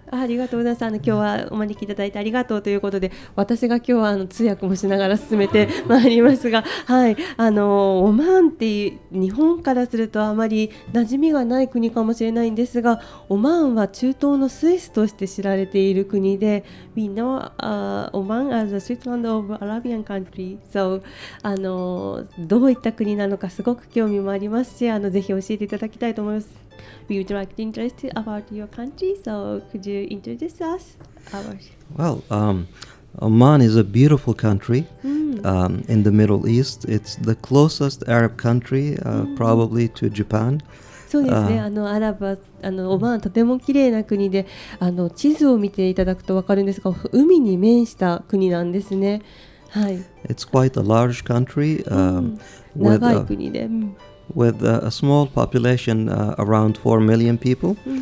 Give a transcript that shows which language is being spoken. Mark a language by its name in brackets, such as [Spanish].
[Japanese] ありがとうございます。今日はお招きいただいてありがとうということで、私が今日は通訳もしながら進めてまいりますが、はい、オマーンっていう日本からするとあまり馴染みがない国かもしれないんですが、オマーンは中東のスイスとして知られている国で、 [English] We know Oman as a Switzerland of Arabian country. [Japanese] So どういった国なのかすごく興味もありますし、ぜひ教えていただきたいと思います。 [English] We would like to interest about your country, so could you introduce us? Well, Oman is a beautiful country in the Middle East. It's the closest Arab country, probably to Japan. [Japanese] そうですね、アラブはオマーンとても綺麗な国で、地図を見ていただくと分かるんですが、海に面した国なんですね。はい。 [English] It's quite a large country. [Japanese] 長い国で。 [English] with a small population, around 4 million people.